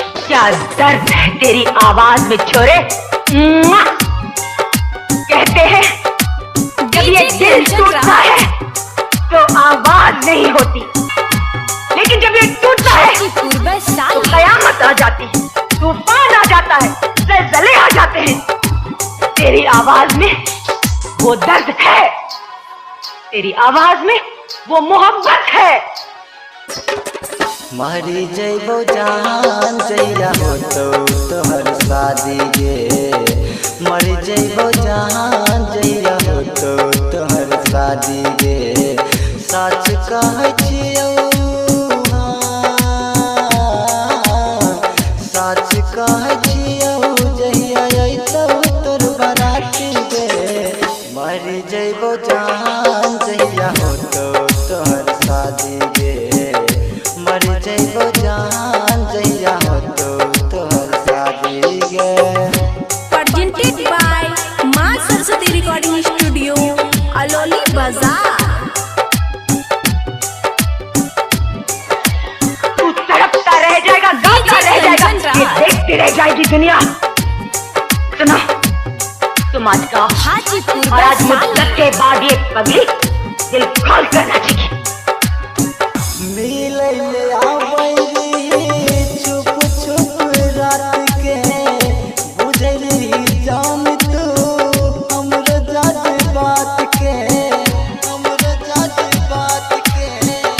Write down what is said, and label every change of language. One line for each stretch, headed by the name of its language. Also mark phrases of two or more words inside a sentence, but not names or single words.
Hindi: क्या दर्द है तेरी आवाज में छोरे। कहते हैं जब ये दिल टूटता है तो आवाज नहीं होती, लेकिन जब ये टूटता है तो कयामत आ जाती है, तूफान आ जाता है, ज़लज़ले आ जाते हैं। तेरी आवाज में वो दर्द है, तेरी आवाज में वो मोहब्बत है।
Angika: मरी जइबो जान जइया हो तो तोहर शादी गे, मरी जइबो जान जइया हो तो तोहर शादी गे। सच कहै छियौ सच कहै छियौ जहिया अइतौ तोर बराती गे। मरी जइबो जान जइया हो तो तोहर शादी गे, मर जइबो जान जइया हो तो तोहर शादी गे।
English: Presented by मां सरस्वती रिकॉर्डिंग स्टूडियो अलौली बाजार।
Hindi: तू तड़पता रह जाएगा, गाता रह जाएगा, ये देखती रह जाएगी दुनिया। सुनो तुम आज का हाजीपुर और आज मुद्दत के बाद ये पगली दिल खोल कर नाचेगी।
Angika: मिलै ले आबै छुप छुप रात के, बुझली जान तू हमरो जात बात के, हमरो जात बात के।